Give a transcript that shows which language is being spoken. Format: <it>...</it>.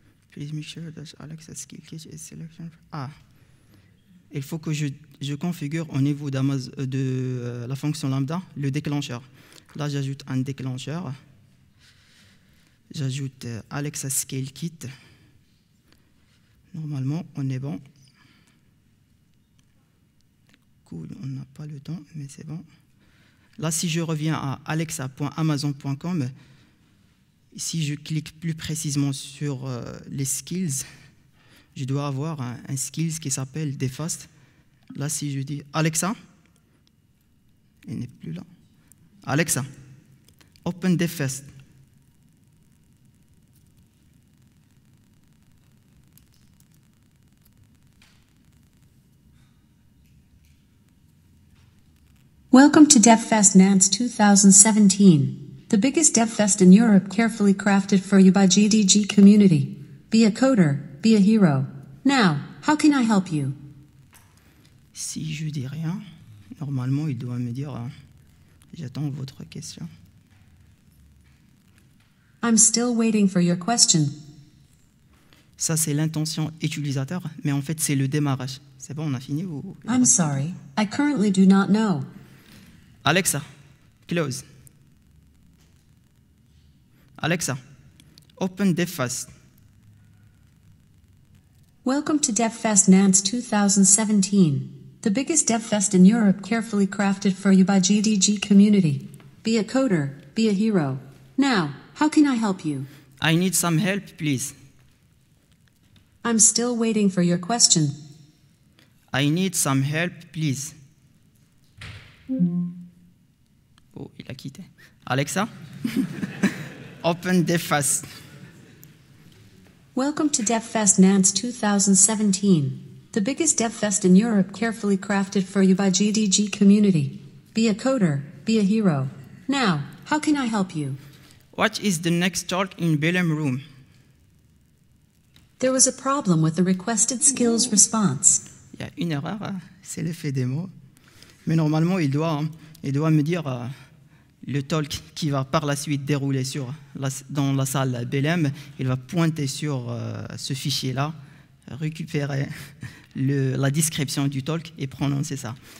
<en>Please make sure that Alexa skill kit is selection.</en> <fr>Ah, il faut que je configure au niveau de la fonction lambda le déclencheur. Là, j'ajoute un déclencheur. J'ajoute Alexa Scale Kit. Normalement, on est bon. Cool, on n'a pas le temps, mais c'est bon. Là, si je reviens à alexa.amazon.com, si je clique plus précisément sur les skills, je dois avoir un skills qui s'appelle Defast. Là, si je dis Alexa, il n'est plus là.</fr> <en>Alexa, open Defast. Welcome to DevFest Nantes 2017, the biggest DevFest in Europe, carefully crafted for you by GDG community. Be a coder, be a hero. Now, how can I help you?</en> <fr>Si je dis rien, normalement, il doit me dire j'attends votre question.</fr> <en>I'm still waiting for your question.</en> <fr>Ça, c'est l'intention utilisateur, mais en fait, c'est le démarrage. C'est bon, on a fini ou...</fr> <en>I'm sorry, I currently do not know. Alexa, close. Alexa, open DevFest. Welcome to DevFest Nantes 2017, the biggest DevFest in Europe, carefully crafted for you by GDG community. Be a coder, be a hero. Now, how can I help you? I need some help, please. I'm still waiting for your question. I need some help, please.</en> <fr>Oh, il a quitté.</fr> <en>Alexa, open DevFest. Welcome to DevFest Nantes 2017, the biggest DevFest in Europe, carefully crafted for you by GDG community. Be a coder, be a hero. Now, how can I help you? What is the next talk in Belém room? There was a problem with the requested skills response.</en> <fr>Il y a une erreur, c'est l'effet démo. Mais normalement, il doit me dire le talk qui va par la suite dérouler dans la salle Belém. Il va pointer sur ce fichier-là, récupérer la description du talk et prononcer ça.</fr>